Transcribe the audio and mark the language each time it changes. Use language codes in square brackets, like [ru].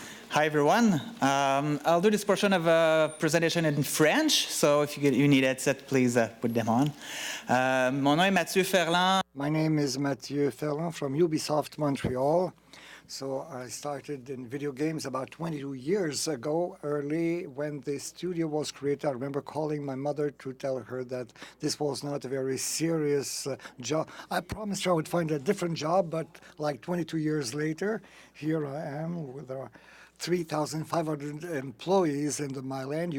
[en] Hi everyone. I'll do this portion of a presentation in French, so if you need headset, please put them on. [fr] Mon nom est Mathieu Ferland. [en] My name is Mathieu Ferland from Ubisoft Montreal. So I started in video games about 22 years ago, early when the studio was created. I remember calling my mother to tell her that this was not a very serious job. I promised her I would find a different job, but like 22 years later, here I am with our 3,500 employees in the Myland.